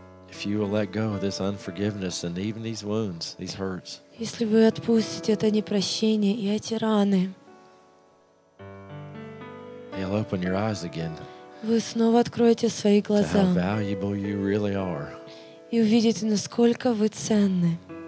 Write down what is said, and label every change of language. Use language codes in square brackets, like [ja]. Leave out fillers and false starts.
[en] If you will let go of this unforgiveness and even these wounds, these hurts, [ru] Если вы отпустите это непрощение и эти раны, [en] He'll open your eyes again [ru] вы снова откроете свои [en] to how [ru] глаза [en] valuable you really are [ru] и увидите, насколько вы ценны